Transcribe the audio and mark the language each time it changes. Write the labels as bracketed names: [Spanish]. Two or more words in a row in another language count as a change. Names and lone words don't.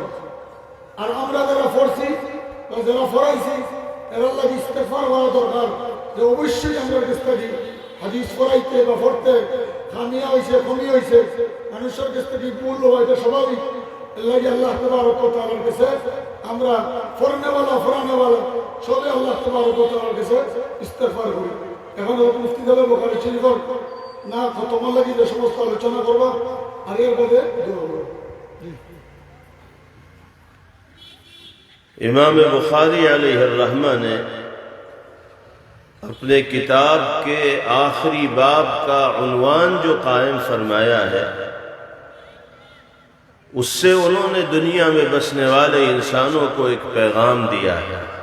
[Bangla] আর আমরা যারা পড়ছি বা যারা ফরাইছি এরা লাগে ইস্তেগফার করা দরকার যে অবশ্যই আমরা কাছ থেকে হাদিস ফরাইতে বা পড়তে খামিয়া হয়েছে কমি হয়েছে, মানুষের কাছ থেকে ভুল হওয়া এটা স্বাভাবিক। এর লাগে [Arabic] الله تبارك وتعالى [Bangla] কাছে আমরা ফরনেওয়ালা ফরানেওয়ালা সবে [Arabic] الله تبارك وتعالى [Bangla] কাছে ইস্তেগফার করি। এখন মুফতি সাহেব বুখারী শরীফের না খতমের লাগি যে সমস্ত আলোচনা করবা আর এর বাদে দোয়া করবা। [Urdu] امام بخاری [Arabic] علیہ الرحمہ [Urdu] نے اپنے کتاب کے آخری باب کا عنوان جو قائم فرمایا ہے، اس سے انہوں نے دنیا میں بسنے والے انسانوں کو ایک پیغام دیا ہے